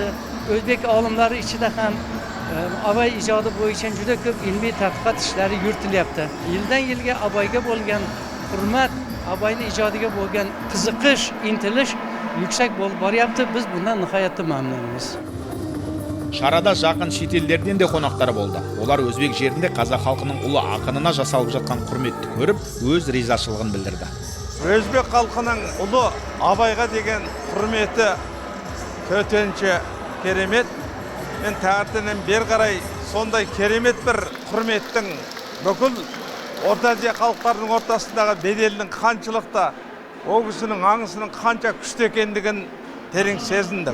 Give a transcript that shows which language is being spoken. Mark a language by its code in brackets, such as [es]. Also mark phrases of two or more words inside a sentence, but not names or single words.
[uz] O'zbek olimlari ichida ham Abay ijodi bo'yicha juda ko'p ilmiy tadqiqot ishlari yuritilyapti. Yildan yilga Abayga bo'lgan hurmat, Abayning ijodiga bo'lgan qiziqish, intilish yuksak bo'lib boryapti. Biz bundan nihoyatda mamnunmiz. [kk] Шарада жақын шетелдерден де қонақтар болды. Олар өзбек жерінде қазақ халқының ұлы ақынына жасалып жатқан құрметті көріп, өз ризашылығын білдірді. Өзбек халқының ұлы Абайға деген құрметі төтенше керемет. Мен таңертеңнен бері қарай сондай керемет бір құрметтің бүкіл Орта Азия халықтарының ортасындағы беделінің қаншылықта, о кісінің аңысының қанша күшті екендігін терең сезіндім.